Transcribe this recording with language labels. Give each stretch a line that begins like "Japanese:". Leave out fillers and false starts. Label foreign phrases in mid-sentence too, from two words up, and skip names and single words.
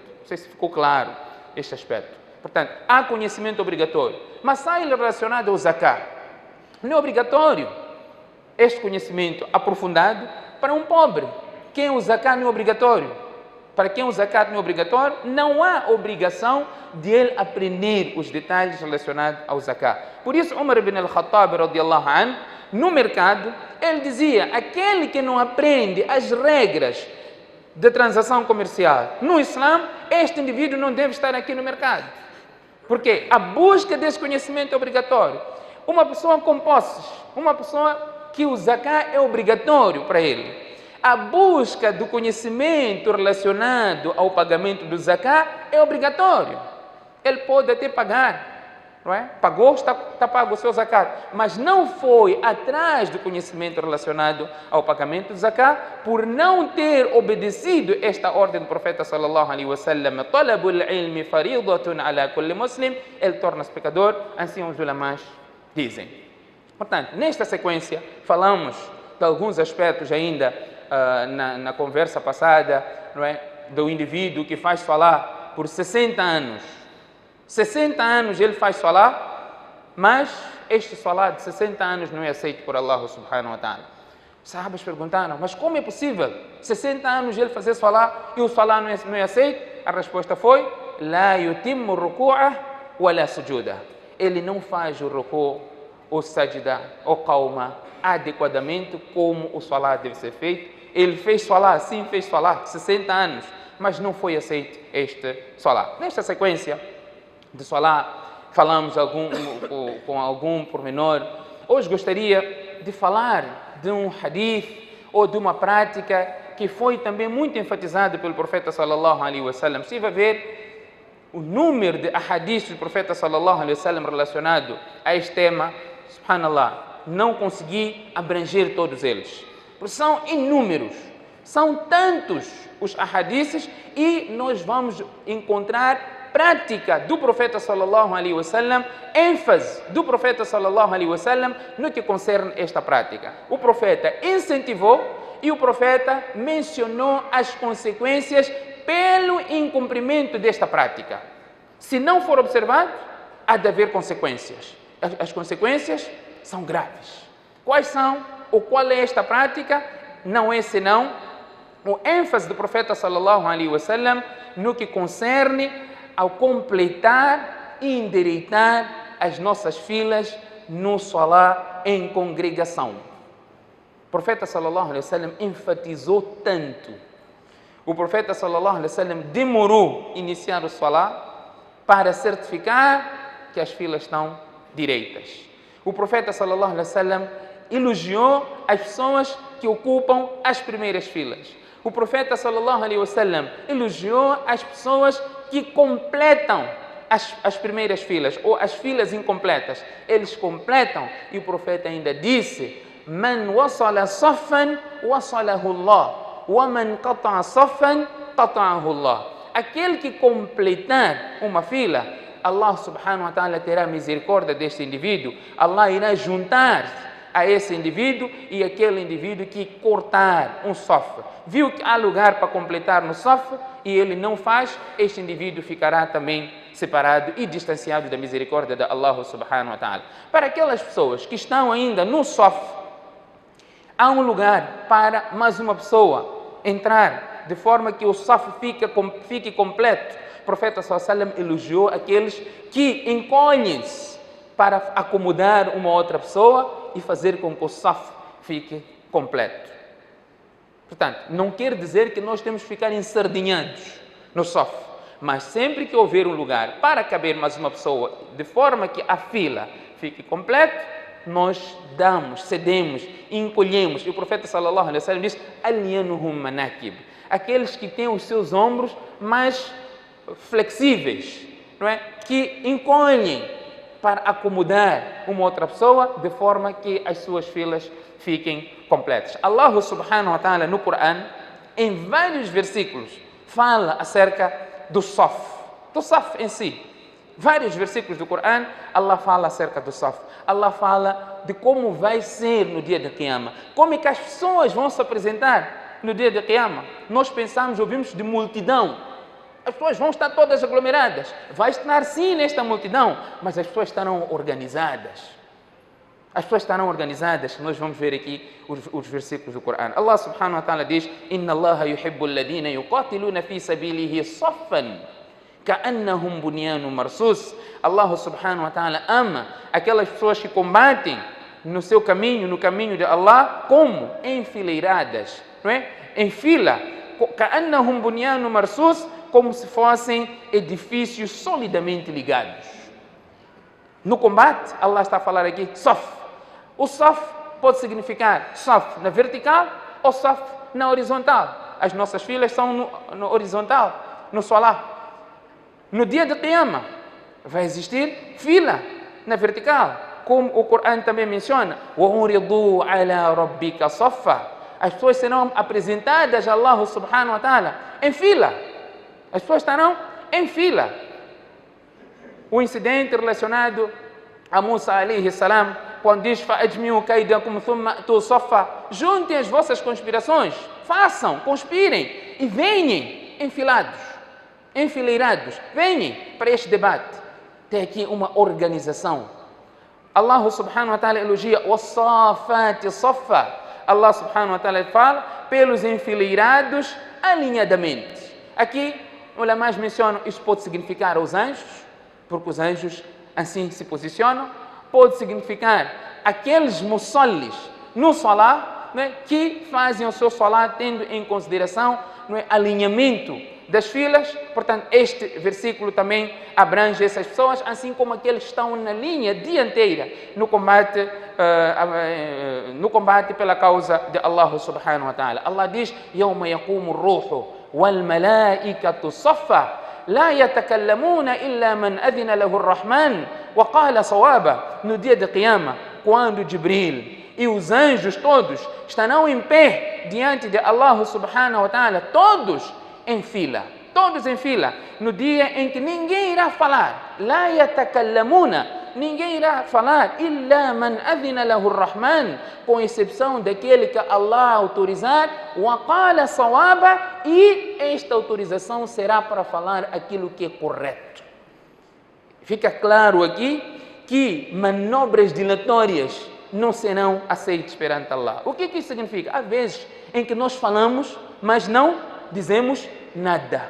Portuguese: Não sei se ficou claro este aspecto. Portanto, há conhecimento obrigatório, mas há ele relacionado ao Zakah. Não é obrigatório este conhecimento aprofundado para um pobre. Quem o Zakah não é obrigatório? Para quem o Zakat não é obrigatório, não há obrigação de ele aprender os detalhes relacionados ao Zakat. Por isso, Umar ibn al-Khattab,
Arabic: رضي الله عنه,
Portuguese: no mercado, ele dizia: aquele que não aprende as regras de transação comercial no Islã, este indivíduo não deve estar aqui no mercado. Porque a busca desse conhecimento é obrigatório. Uma pessoa com posses, uma pessoa que o zakat é obrigatório para ele. A busca do conhecimento relacionado ao pagamento do zakat é obrigatório. Ele pode até pagar, não é? Pagou, está pago o seu zakat, mas não foi atrás do conhecimento relacionado ao pagamento do zakat, por não ter obedecido esta ordem do profeta
Arabic: صلى الله عليه وسلم, طلب العلم فريضة على كل مسلم,
Portuguese: ele torna-se pecador, assim os ulamás dizem. Portanto, nesta sequência, falamos de alguns aspectos ainda na conversa passada, não é? Do indivíduo que faz salah por 60 anos. 60 anos ele faz salah, mas este salah de 60 anos não é aceito por Allah
Arabic: سبحانه وتعالى.
Portuguese: Os sahabas perguntaram, mas como é possível 60 anos ele fazer salah e o salah não é aceito? A resposta foi,
Arabic: لا يتم ركوعه ولا سجوده.
Portuguese: Ele não faz o ruku', o sajda, o qauma adequadamente como o salah deve ser feito. Ele fez salah, sim, fez salah 60 anos, mas não foi aceito este salah. Nesta sequência de salah, falamos com algum pormenor. Hoje gostaria de falar de um hadith ou de uma prática que foi também muito enfatizada pelo profeta
Arabic: صلى الله عليه وسلم.
Portuguese: Se vai ver o número de hadiths do profeta
Arabic: صلى الله عليه وسلم
Portuguese: relacionado a este tema, subhanallah, não consegui abranger todos eles, porque são inúmeros, são tantos os hadiths, e nós vamos encontrar prática do profeta
Arabic: صلى الله عليه وسلم,
Portuguese: ênfase do profeta
Arabic: صلى الله عليه وسلم
Portuguese: no que concerne esta prática. O profeta incentivou e o profeta mencionou as consequências pelo incumprimento desta prática. Se não for observado, há de haver consequências. As consequências são graves. Quais são ou qual é esta prática? Não é senão o ênfase do profeta
Arabic: صلى الله عليه وسلم
Portuguese: no que concerne ao completar e endireitar as nossas filas no salah em congregação. O profeta
Arabic: صلى الله عليه وسلم
Portuguese: enfatizou tanto. O profeta
Arabic: صلى الله عليه وسلم
Portuguese: demorou a iniciar o salah para certificar que as filas estão direitas. O profeta
Arabic: صلى الله عليه وسلم
Portuguese: elogiou as pessoas que ocupam as primeiras filas. O profeta
Arabic: صلى الله عليه وسلم
Portuguese: elogiou as pessoas que completam as primeiras filas ou as filas incompletas. Eles completam, e o profeta ainda disse:
Arabic: من وصل صفا وصله الله ومن قطع صفا قطعه الله.
Portuguese: Aquele que completar uma fila, Allah
Arabic: سبحانه وتعالى
Portuguese: terá misericórdia deste indivíduo. Allah irá juntar a esse indivíduo e aquele indivíduo que cortar um saf. Viu que há lugar para completar no saf e ele não faz, este indivíduo ficará também separado e distanciado da misericórdia de Allah
Arabic: سبحانه وتعالى.
Portuguese: Para aquelas pessoas que estão ainda no saf, há um lugar para mais uma pessoa entrar, de forma que o saf fique completo. O profeta
Arabic: صلى الله عليه وسلم
Portuguese: elogiou aqueles que encolhem-se para acomodar uma outra pessoa e fazer com que o saf fique completo. Portanto, não quer dizer que nós temos que ficar ensardinhados no saf, mas sempre que houver um lugar para caber mais uma pessoa, de forma que a fila fique completa, nós damos, cedemos, encolhemos. E o profeta
Arabic: صلى الله عليه وسلم
Portuguese: diz:
Arabic: ألينهم مناكب,
Portuguese: aqueles que têm os seus ombros mais flexíveis, não é? Que encolhem para acomodar uma outra pessoa, de forma que as suas filas fiquem completas. Allah
Arabic: سبحانه وتعالى
Portuguese: no Corão, em vários versículos, fala acerca do saf em si. Vários versículos do Corão, Allah fala acerca do saf. Allah fala de como vai ser no dia da Qiyamah, como é que as pessoas vão se apresentar no dia da Qiyamah. Nós pensamos, ouvimos de multidão. As pessoas vão estar todas aglomeradas. Vai estar sim nesta multidão, mas as pessoas estarão organizadas. As pessoas estarão organizadas. Nós vamos ver aqui os versículos do Corão.
Arabic: الله سبحانه وتعالى: إن الله يحب الذين يقاتلون في سبيله صفا كأنهم بنيان مرصوص.
Portuguese: Allah
Arabic: سبحانه وتعالى
Portuguese: ama aquelas pessoas que combatem no seu caminho, no caminho de Allah, como enfileiradas, não é? Em fila.
Arabic: كأنهم بنيان مرصوص,
Portuguese: como se fossem edifícios solidamente ligados. No combate, Allah está a falar aqui, saf. O saf pode significar saf na vertical ou saf na horizontal. As nossas filas são no horizontal, no solar. No dia de Qiyamah, vai existir fila na vertical, como o Corão também menciona.
Arabic: وَعُرِضُوا عَلَى رَبِّكَ صَفًّا.
Portuguese: As pessoas serão apresentadas a Allah
Arabic: سبحانه وتعالى
Portuguese: em fila. As pessoas estarão em fila. O incidente relacionado a Musa
Arabic: عليه السلام,
Portuguese: quando diz
Arabic: فَأَجْمِعُوا كَيْدَكُمْ ثُمَّ أْتُوا صَفًّا.
Portuguese: Juntem as vossas conspirações, façam, conspirem e venham enfilados, enfileirados, venham para este debate. Tem aqui uma organização. Allah
Arabic: سبحانه وتعالى
Portuguese: elogia
Arabic: وَالصَّافَاتِ صَفًّا.
Portuguese: Allah
Arabic: سبحانه وتعالى
Portuguese: fala pelos enfileirados alinhadamente. Aqui, ulamás mencionam, isto pode significar os anjos, porque os anjos assim se posicionam. Pode significar aqueles musallis no salah, né, que fazem o seu salah tendo em consideração, né, alinhamento das filas. Portanto, este versículo também abrange essas pessoas, assim como aqueles que estão na linha dianteira no combate pela causa de Allah
Arabic: سبحانه وتعالى.
Portuguese: Allah diz:
Arabic: يَوْمَ يَقُومُ الرُّوحُ وَالْمَلَائِكَةُ صَفًّا لَا يَتَكَلَّمُونَ إِلَّا مَنْ أَذِنَ لَهُ الرَّحْمَنُ وَقَالَ صَوَابًا.
Portuguese: No dia de Qiyamah, quando Jibril e os anjos todos estarão em pé diante de Allah
Arabic: سبحانه وتعالى,
Portuguese: todos em fila, no dia em que ninguém irá falar,
Arabic: لا يتكلمون,
Portuguese: ninguém irá falar,
Arabic: إلا من أذن له الرحمن,
Portuguese: com exceção daquele que Allah autorizar,
Arabic: وقال صوابا,
Portuguese: e esta autorização será para falar aquilo que é correto. Fica claro aqui que manobras dilatórias não serão aceitas perante Allah. O que isso significa? Há vezes em que nós falamos, mas não dizemos nada.